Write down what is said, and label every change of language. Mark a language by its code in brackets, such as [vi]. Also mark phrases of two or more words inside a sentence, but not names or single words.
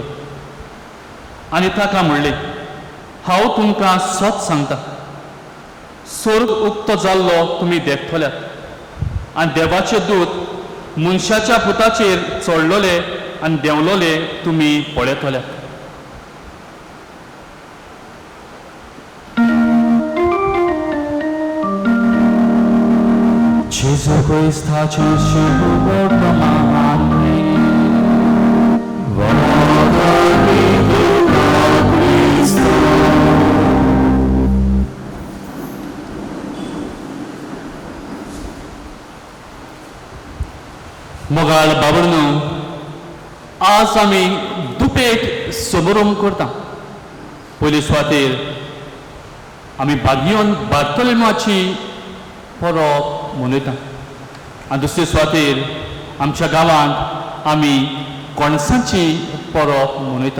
[kok] आनी ताका म्हणलें, हांव तुमकां सत सांगता, स्वर्ग उक्तो जाल्लो तुमी देखतल्यात आनी देवाचे दूत मनशाच्या पुताचेर चडलोले आनी देंवलोले तुमी पळयतल्यात. [it] Gesù Cristo ci porta avanti, vada viva Cristo. [kok] मोगाळ बाबडनो, आज आमी दुपेट समारंभ करता. पयले सुवातेर आमी बागयोन बार्तोलेमाची परब मनयता आनी दुसरे सुवातेर आमच्या गांवांत आमी कोणसांची परब मनयता.